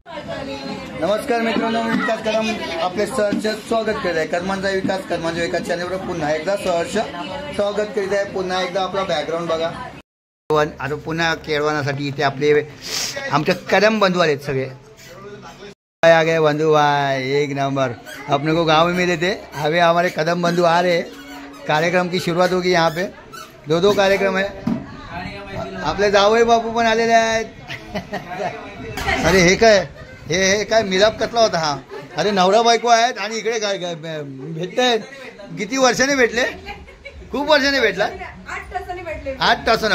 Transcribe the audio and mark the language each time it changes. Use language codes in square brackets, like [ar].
[mr] नमस्कार मित्रांनो, मी विकास कदम आपले सहर्ष स्वागत करीत आहे. कर्मांचा विकास चॅनलवर पुन्हा एकदा सहर्ष स्वागत करीत आहे. पुन्हा एकदा आपला बॅकग्राऊंड बघा. आता पुन्हा केळवणासाठी इथे आपले आमचे कदम बंधू आले सगळे. [hi] आ गए बंधू भाई, एक नंबर. अपने को गाँव में मिले थे, अभी हमारे कदम बंधू आ रहे. कार्यक्रम की शुरुआत होगी. यहाँ पे दो कार्यक्रम है. [mr] आपले जावई बापू पण आलेले आहेत. अरे हे काय, हे काय मिलाप कसला होता हा. अरे नवरा बायको आहेत आणि इकडे काय भेटतायत. किती वर्षाने भेटले? खूप वर्षाने भेटला. 8 तासाने.